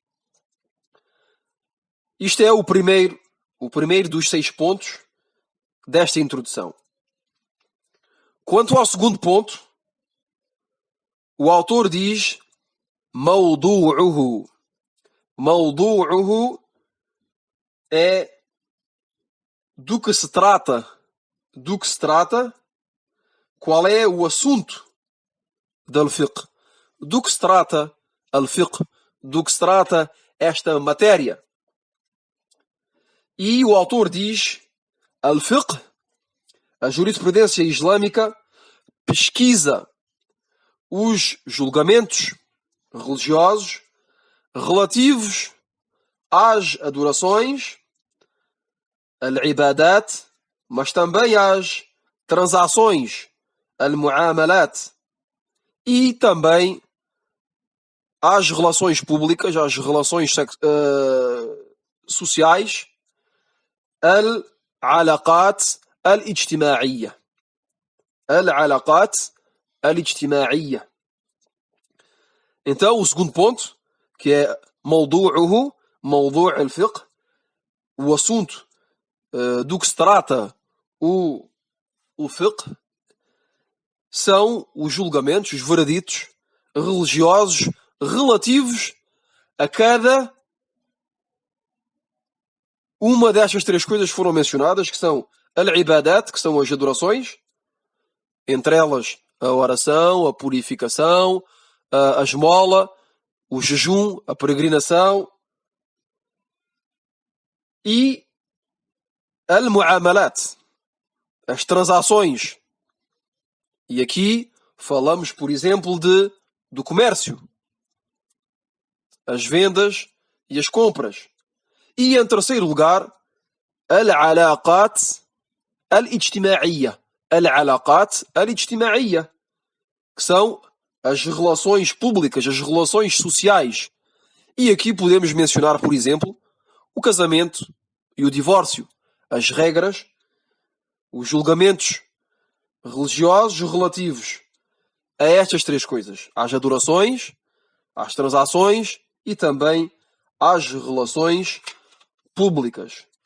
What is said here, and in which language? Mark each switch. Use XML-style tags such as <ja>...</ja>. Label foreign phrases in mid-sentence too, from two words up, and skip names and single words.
<pt>Isto é o primeiro dos 6 pontos desta introdução. Quanto ao segundo ponto, o autor diz موضوعه. موضوعه é do que se trata. Do que se trata? Qual é o assunto del fiqh? Do que se trata al-fiqh? Do que se trata esta matéria? E o autor diz: al-fiqh, a jurisprudência islâmica, pesquisa os julgamentos religiosos relativos às adorações, al-ibadat, mas também às transações, al-muamalat, e também às relações públicas, às relações sociais,</pt> <ar>العلاقات الاجتماعية. العلاقات الاجتماعية.</ar> <pt>Então, o segundo ponto, que é موضوعه,</pt> <ar>موضوع الفقه,</ar> <pt>o assunto do que se trata o fiqh, são os julgamentos, os vereditos religiosos relativos a cada uma destas três coisas que foram mencionadas, que são al-ibadat, que são as adorações, entre elas a oração, a purificação, a esmola, o jejum, a peregrinação, e al-muamalat, as transações. E aqui falamos, por exemplo, do comércio, as vendas e as compras. E em terceiro lugar,</pt> <ar>العلاقات الاجتماعية. العلاقات الاجتماعية,</ar> <pt>que são as relações públicas, as relações sociais. E aqui podemos mencionar, por exemplo, o casamento e o divórcio, as regras, os julgamentos religiosos relativos a estas três coisas: às adorações, às transações e também às relações públicas.</pt>